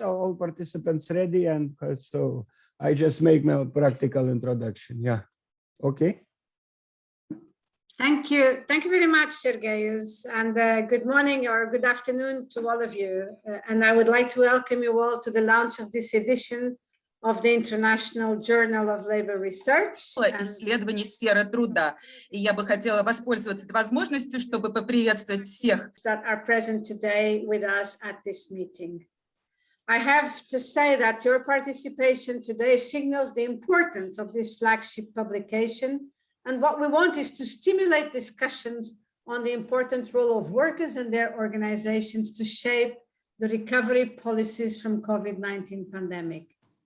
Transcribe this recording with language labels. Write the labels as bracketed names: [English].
[English] All participants ready, and so I just make my practical introduction. Yeah. Okay. Thank you. Thank you very much, Sergeyus, and good morning or good afternoon to all of you. And I would like to welcome you all to the launch of this edition of the International Journal of Labor Research. [Russian] Исследований сферы труда. И я бы хотела воспользоваться этой возможностью, чтобы поприветствовать всех [English] that are present today with us at this meeting. I have to say that your participation today signals the importance of this flagship publication. And what we want is to stimulate discussions on the important role of workers and their organizations to shape the recovery policies from COVID-19 pandemic.